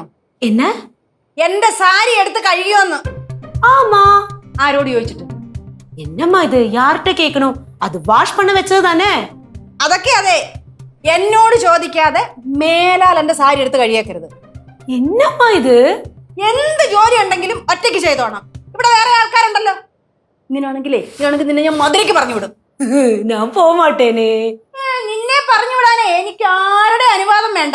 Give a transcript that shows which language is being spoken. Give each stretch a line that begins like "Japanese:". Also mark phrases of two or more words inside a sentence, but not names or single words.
Malayalam: എന്റെ സാരി എടുത്ത് കഴിയോന്ന്? ஆமா. ആരോട് ചോദിച്ചിട്ട്?
Tamil: என்னம்மா இது? யார்கிட்ட கேட்கணும்? அது வாஷ் பண்ண வச்சது தானே?
Malayalam: അതൊക്കെ അതെ. എന്നോട് ചോദിക്കാതെ മേലാൽ എന്റെ സാരി എടുത്ത് കഴിയേക്കരുത്.
Tamil: என்னம்மா இது?
Malayalam: എന്ത് ജോലി ഉണ്ടെങ്കിലും ഒറ്റയ്ക്ക് ചെയ്തോണം. ഇവിടെ വേറെ ആൾക്കാരുണ്ടല്ലോ. ഇങ്ങനെയാണെങ്കിലേ നിന്നെ ഞാൻ മധുരയ്ക്ക് പറഞ്ഞു വിടും. ഞാൻ പോമാട്ടേനെ. നിന്നെ പറഞ്ഞു വിടാനേ എനിക്ക് ആരുടെ അനുവാദം വേണ്ട.